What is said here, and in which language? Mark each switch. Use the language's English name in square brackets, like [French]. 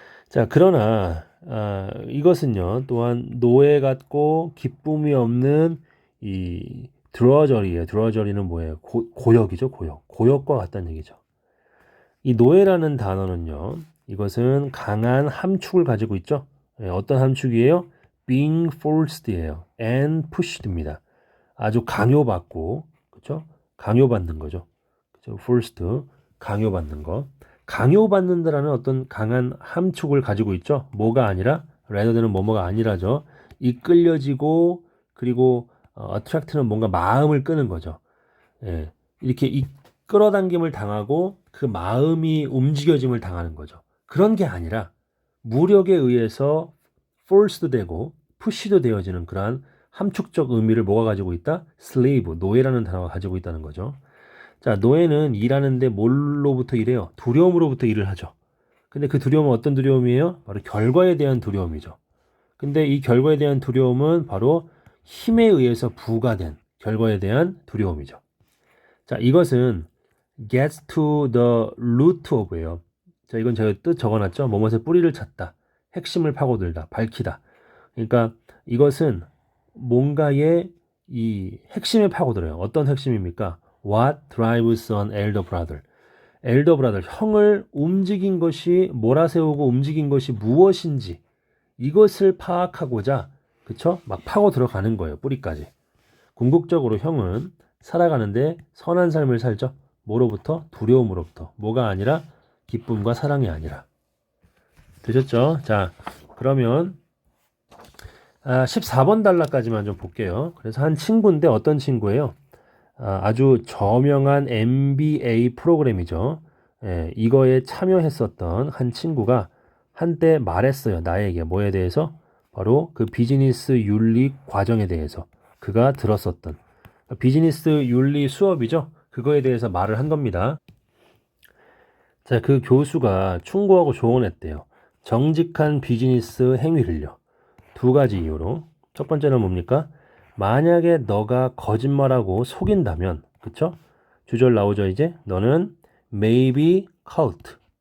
[Korean] 자, 그러나 이것은요 또한 노예 같고 기쁨이 없는 이 드러저리예요. 드러저리는 뭐예요? 고역이죠. 고역과 같다는 얘기죠. 이 노예라는 단어는요 이것은 강한 함축을 가지고 있죠. 예, 어떤 함축이에요? [English] being forced예요. and pushed입니다. [Korean] 아주 강요받고 그렇죠? 강요받는 거죠. 그렇죠? forced 강요받는 거. 강요받는다라는 어떤 강한 함축을 가지고 있죠. 뭐가 아니라 rather는 뭐뭐가 아니라죠. 이끌려지고 그리고 attract는 뭔가 마음을 끄는 거죠. 예. 이렇게 끌어당김을 당하고 그 마음이 움직여짐을 당하는 거죠. 그런 게 아니라 무력에 의해서 forced 되고 pushed 되어지는 그러한 함축적 의미를 뭐가 가지고 있다? slave, 노예라는 단어가 가지고 있다는 거죠. 자, 노예는 일하는데 뭘로부터 일해요? 두려움으로부터 일을 하죠. 근데 그 두려움은 어떤 두려움이에요? 바로 결과에 대한 두려움이죠. 근데 이 결과에 대한 두려움은 바로 힘에 의해서 부과된 결과에 대한 두려움이죠. 자, 이것은 [English] gets to the root of예요. [Korean] 자, 이건 제가 뜻 적어놨죠. 뭐뭇의 뿌리를 찾다, 핵심을 파고들다, 밝히다. 그러니까 이것은 뭔가의 이 핵심에 파고들어요. 어떤 핵심입니까? [English] What drives an elder brother? 엘더 브라더, [Korean] 형을 움직인 것이, 몰아세우고 움직인 것이 무엇인지 이것을 파악하고자, 그쵸? 막 파고 들어가는 거예요. 뿌리까지. 궁극적으로 형은 살아가는데 선한 삶을 살죠. 뭐로부터? 두려움으로부터. 뭐가 아니라 기쁨과 사랑이 아니라. 되셨죠? 자, 그러면 14번 단락까지만 좀 볼게요. 그래서 한 친구인데 어떤 친구예요? 아주 저명한 MBA 프로그램이죠. 예, 이거에 참여했었던 한 친구가 한때 말했어요. 나에게 뭐에 대해서? 바로 그 비즈니스 윤리 과정에 대해서 그가 들었었던 비즈니스 윤리 수업이죠. 그거에 대해서 말을 한 겁니다. 자, 그 교수가 충고하고 조언했대요. 정직한 비즈니스 행위를요. 두 가지 이유로. 첫 번째는 뭡니까? 만약에 너가 거짓말하고 속인다면, 그쵸? 주절 나오죠, 이제? 너는 [English] maybe caught.